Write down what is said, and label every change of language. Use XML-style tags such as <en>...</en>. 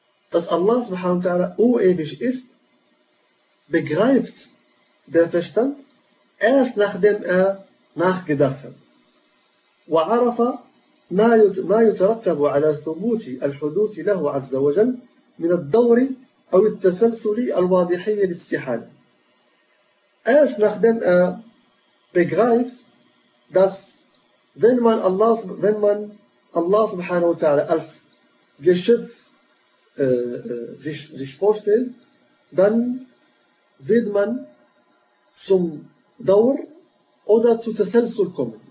<de>Dass Allah subhanahu wa ta'ala urewig ist, begreift der Verstand erst nachdem er nachgedacht hat.</de> <ar>وعرف ما يترتب على ثبوت الحدوث له عز وجل من الدور أو التسلسل الواضحي للاستحالة.</ar> <de>Erst nachdem er begreift, dass wenn man Allah subhanahu wa ta'ala als Geschöpf sich vorstellt, dann wird man zum Dauer oder zu Tesselsul kommen.</de>